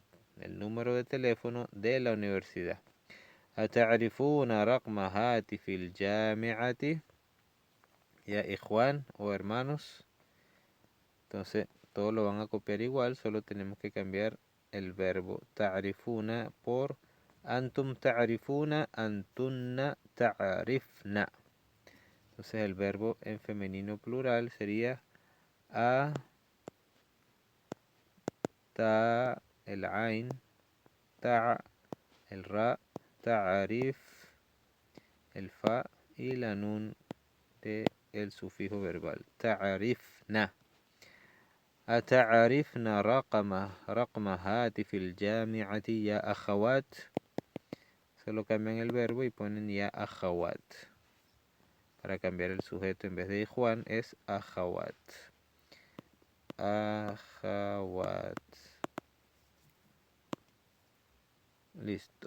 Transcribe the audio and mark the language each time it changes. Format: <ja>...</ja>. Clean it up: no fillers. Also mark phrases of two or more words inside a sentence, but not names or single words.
<es>El número de teléfono de la universidad.</es> <ar>أتعرفون رقم هاتف الجامعة يا إخوان</ar> <es>o hermanos. Entonces todos lo van a copiar igual, solo tenemos que cambiar el verbo تعرفون por</es> <ar>أنتم تعرفون أنتن تعرفن.</ar> <es>Entonces el verbo en femenino plural sería a, ta, el ain, ta, el ra, ta'arif, el fa y la nun de el sufijo verbal.</es> <ar>Ta'arifna. أتعرفن رقم هاتف الجامعة يا أخوات.</ar> <es>Solo cambian el verbo y ponen</es> <ar>يا أخوات.</ar> <es>Para cambiar el sujeto, en vez de Juan es akhawat.</es> <ar>Akhawat.</ar> <es>Listo.</es>